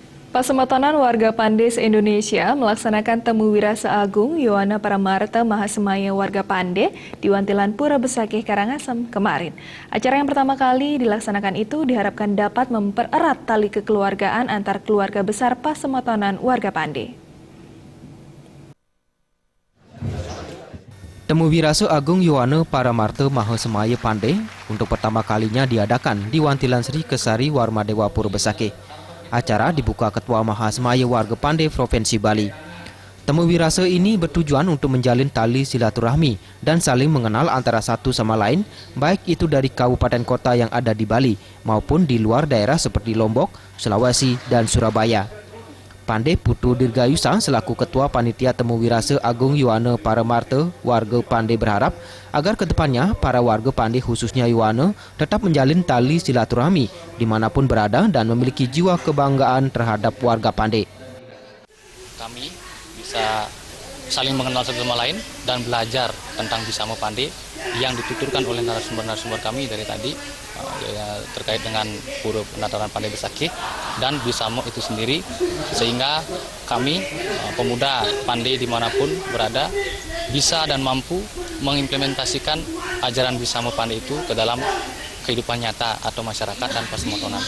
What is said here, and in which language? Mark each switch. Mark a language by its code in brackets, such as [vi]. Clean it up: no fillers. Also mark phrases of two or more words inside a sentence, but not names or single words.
[id] Pasematonan warga Pande se-Indonesia melaksanakan temu wirasa agung Yohana Paramarta Mahasemaya warga Pande di Wantilan Pura Besakih, Karangasem kemarin. Acara yang pertama kali dilaksanakan itu diharapkan dapat mempererat tali kekeluargaan antar keluarga besar Pasematonan warga Pande. Temu wirasa agung Yohana Paramarta Mahasemaya Pande untuk pertama kalinya diadakan di Wantilan Sri Kesari Warmadewa Pura Besakih. Acara dibuka Ketua Mahasemaya warga Pande Provinsi Bali. Temu wirasa ini bertujuan untuk menjalin tali silaturahmi dan saling mengenal antara satu sama lain, baik itu dari kabupaten kota yang ada di Bali maupun di luar daerah seperti Lombok, Sulawesi, dan Surabaya. Pande Putu Dirgayusa selaku Ketua Panitia Temu Wirasa Agung Yohana Paramarta warga Pande berharap agar kedepannya para warga Pande khususnya Yohana tetap menjalin tali silaturahmi dimanapun berada dan memiliki jiwa kebanggaan terhadap warga Pande. Kami bisa saling mengenal satu sama lain dan belajar tentang Bisamo Pande yang dituturkan oleh narasumber-narasumber kami dari tadi terkait dengan Pura Penataran Pande Besakih dan Bisamo itu sendiri, sehingga kami pemuda Pande dimanapun berada bisa dan mampu mengimplementasikan ajaran Bisamo Pande itu ke dalam kehidupan nyata atau masyarakat dan pasematonan.